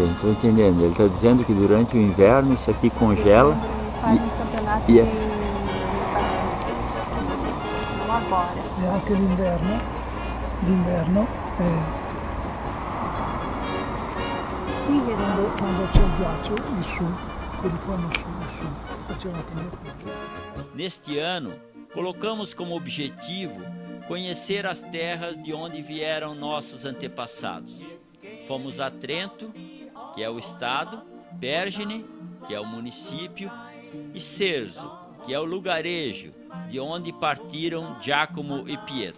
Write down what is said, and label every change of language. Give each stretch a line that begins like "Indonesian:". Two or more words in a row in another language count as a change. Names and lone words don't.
Portuguese: estou entendendo. Ele está dizendo que durante o inverno isso aqui congela. Faz um campeonato e de é- patins. Não agora.
Italian: E anche l'inverno quando c'è il ghiaccio, il su, quelli qua non su, facevano come quello.
Portuguese: Neste ano, colocamos como objetivo conhecer as terras de onde vieram nossos antepassados. Fomos a Trento, que é o estado, Pergine, que é o município, e Cerzo, que é o lugarejo de onde partiram Giacomo e Pietro.